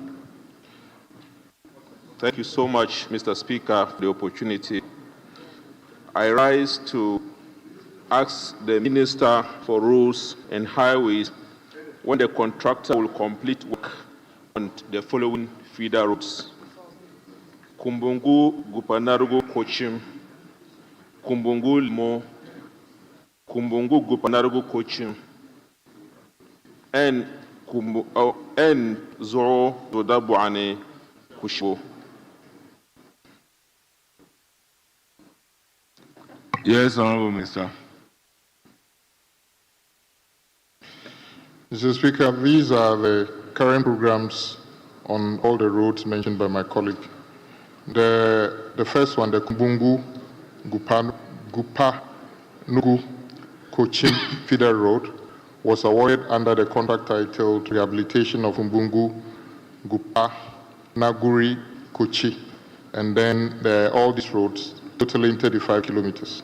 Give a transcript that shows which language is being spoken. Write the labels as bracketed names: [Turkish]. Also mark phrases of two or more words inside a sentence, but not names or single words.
[English] Thank you so much, Mr. Speaker, for the opportunity. I rise to ask the Minister for Roads and Highways when the contractor will complete work on the following feeder roads: Kumbungu, Gupanarugu, Kochim, Kumbungu, Limo, Kumbungu, Gupanarugu, Kochim, and Zoro, Zodabuane, Kushibo. Yes, Honorable Minister. Mr. Speaker, these are the current programs on all the roads mentioned by my colleague. The first one, the Kumbungu, Gupa, Nugu, Kochim Feeder Road, was awarded under the contract titled Rehabilitation of Kumbungu, Gupa, Naguri, Kochi, and then all these roads, totaling 35 kilometers.